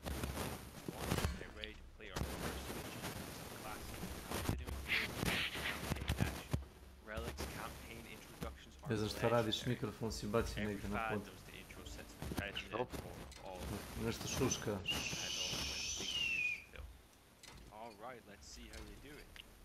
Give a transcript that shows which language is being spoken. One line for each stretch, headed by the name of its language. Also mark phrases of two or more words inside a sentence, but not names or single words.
English: Get ready to play our first mission, classic continuing campaign action. Relic's campaign introductions are
Bosnian: Ne znam šta radiš, mikrofon si bacio negdje na pod. Nešto šuška.
English: Alright, let's see how they do it.